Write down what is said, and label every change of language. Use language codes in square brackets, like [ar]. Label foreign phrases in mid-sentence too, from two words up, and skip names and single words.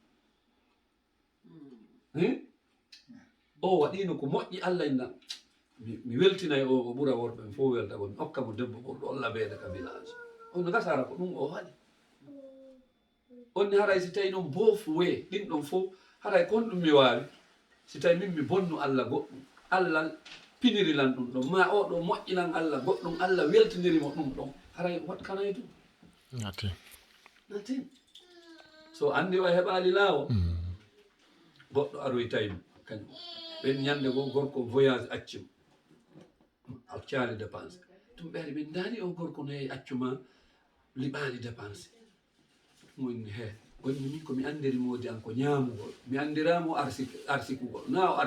[ff] o waɗino ko moƴƴi Allah inna mi weltinay o ɓura worɓe mi fof welta gon hokka mo debbo ɓurɗo labede ka village on gasara ko ɗum o waɗi onni haray si tawi noon [en] both way [ff] ɗin ɗon fof haray kon ɗum mi wawi si tawi min mi bonnu Allah goɗɗum Allah pinirilan ɗum ɗon ma o ɗo moƴƴinan Allah goɗɗum Allah weltinirimo ɗum ɗon haray [en] what can I do? Nothing. [ff] So andi o heɓali laawo goɗɗo aroy tawimo kañum ɓen ñande go gorko voyage accimo accali dépense ɗum ɓeari ɓen daari o gorko no yehi accuma liɓaali dépense mo inni he wonni min komi andiri modi an ko ñaamugol mi andiramo arsikugol na o